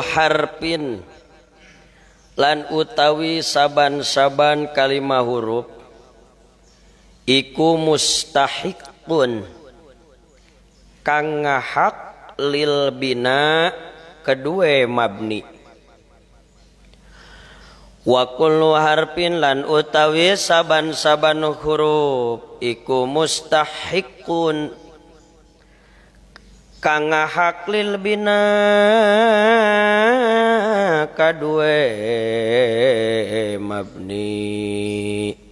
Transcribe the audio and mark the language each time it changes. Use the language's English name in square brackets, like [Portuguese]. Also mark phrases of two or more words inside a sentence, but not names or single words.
[Javanese] harfin lan utawi saban-saban kalimah huruf iku mustahiqun kang ngahak [Arabic] للبناء [Javanese] kedue mabni. [Arabic] وكل حرف [Javanese] lan utawi saban-saban huruf iku mustahiqun kang ngahak [Arabic] للبناء [Javanese] kadue mabni.